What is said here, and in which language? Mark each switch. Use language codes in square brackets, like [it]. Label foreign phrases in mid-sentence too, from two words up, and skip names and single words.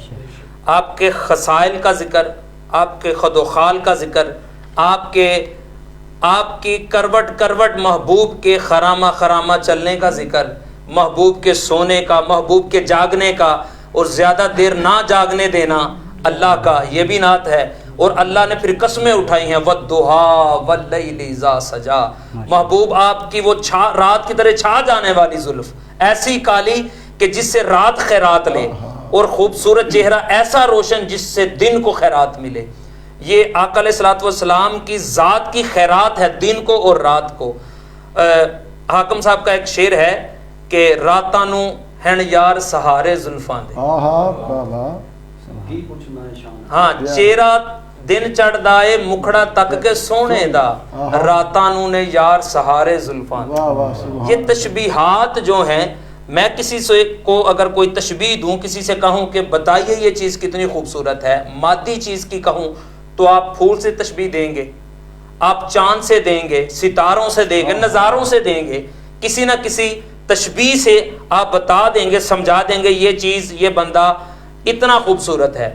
[ur] آپ کے خصائل کا ذکر، آپ کے خد و خال کا ذکر، آپ کی کروٹ کروٹ محبوب کے خرامہ خرامہ چلنے کا ذکر، محبوب کے سونے کا، محبوب کے جاگنے کا اور زیادہ دیر نہ جاگنے دینا اللہ کا، یہ بھی نعت ہے۔ اور اللہ نے پھر قسمیں اٹھائی ہیں، [ar] وَالضُّحَىٰ وَاللَّيْلِ اِذَا سَجَىٰ، [ur] محبوب آپ کی وہ رات کی طرح چھا جانے والی زلف، ایسی کالی کہ جس سے رات خیرات لے، اور خوبصورت چہرہ ایسا روشن جس سے دن کو خیرات ملے۔ یہ آقا علیہ الصلوۃ والسلام کی ذات کی خیرات ہے دن کو اور رات کو۔ حاکم صاحب کا ایک شعر ہے کہ [pa] راتاں نو ہن یار سہارے زلفاں دے، ہاں چہرہ دن چڑھدا اے مکھڑا تک کے سونے دا، راتاں نو نے یار سہارے زلفاں دے۔ [ur] یہ تشبیہات جو ہیں، میں کسی سے کو اگر کوئی تشبیہ دوں، کسی سے کہوں کہ بتائیے یہ چیز کتنی خوبصورت ہے، مادی چیز کی کہوں تو آپ پھول سے تشبیہ دیں گے، آپ چاند سے دیں گے، ستاروں سے دیں گے، نظاروں سے دیں گے، کسی نہ کسی تشبیہ سے آپ بتا دیں گے، سمجھا دیں گے یہ چیز، یہ بندہ اتنا خوبصورت ہے۔